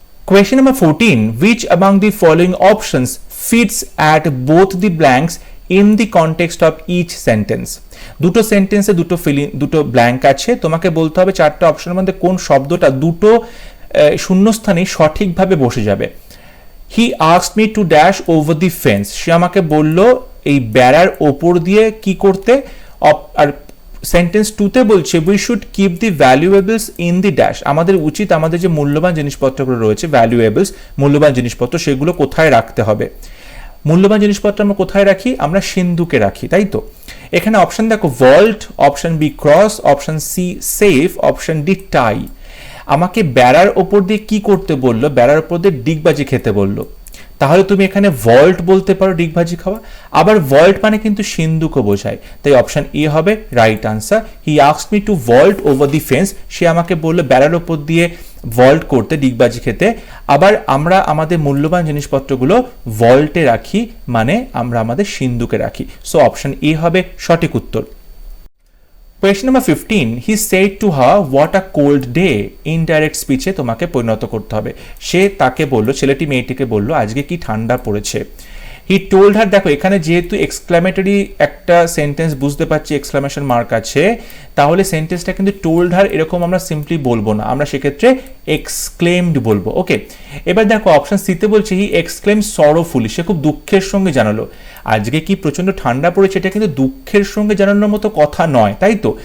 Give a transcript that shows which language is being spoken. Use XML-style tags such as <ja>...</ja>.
<en>Question number 14, which among the following options fits at both the blanks in the context of each sentence?</en> <bn>দুটো সেন্টেন্সে দুটো blank আছে, তোমাকে বলতে হবে চারটা অপশনের মধ্যে কোন শব্দটা দুটো শূন্যস্থানে সঠিকভাবে বসে যাবে।</bn> <en>he asked me to dash over the fence,</en> <bn>সে আমাকে বলল এই বেড়ার ওপর দিয়ে কি করতে, আর সেন্টেন্স 2তে বলছে</bn> <en>we should keep the valuables in the dash,</en> <bn>আমাদের উচিত আমাদের যে মূল্যবান জিনিসপত্রগুলো রয়েছে, ভ্যালুয়েবলস মূল্যবান জিনিসপত্র, সেগুলো কোথায় রাখতে হবে। মূল্যবান জিনিসপত্র আমরা কোথায় রাখি, আমরা সিন্ধুকে রাখি, তাই তো। এখানে অপশন দেখো vault, option B cross, option C safe, option D টাই। আমাকে বেড়ার ওপর দিয়ে কি করতে বললো, বেড়ার ওপর দিয়ে ডিগবাজি খেতে বললো, তাহলে তুমি এখানে ভল্ট বলতে পারো, ডিগবাজি খাওয়া। আবার ভল্ট মানে কিন্তু সিন্ধুকও বোঝায়, তাই অপশন এ হবে right answer.</bn> <en>he asked me to vault over the fence,</en> <bn>সে আমাকে বললো বেড়ার ওপর দিয়ে ভল্ট করতে, ডিগবাজি খেতে। আবার আমরা আমাদের মূল্যবান জিনিসপত্রগুলো ভল্টে রাখি, মানে আমরা আমাদের সিন্ধুকে রাখি। সো অপশন এ হবে সঠিক উত্তর।</bn> <en>Question number 15, he said to her what a cold day, indirect speech</en> <bn>এ তোমাকে পরিণত করতে হবে। সে তাকে বলল, ছেলেটি মেয়েটিকে বলল আজকে কি ঠান্ডা পড়েছে।</bn> <en>he told her,</en> <bn>দেখো এখানে যেহেতু এক্সক্লামেটরি একটা সেন্টেন্স বুঝতে পারছি, এক্সক্লামেশন মার্ক আছে, তাহলে সেন্টেন্সটা কিন্তু টোল্ড হার এরকম আমরা সিম্পলি বলবো না, আমরা সেক্ষেত্রে এক্সক্লেমড বলবো। ওকে, এবার দেখো অপশন সিতে বলছে</bn> <en>he exclaim sorrowfully,</en> <bn>সে খুব দুঃখের সঙ্গে জানালো আজকে কি প্রচন্ড ঠান্ডা পড়েছে, এটা কিন্তু দুঃখের সঙ্গে জানানোর মতো কথা নয়, তাই তো।</bn>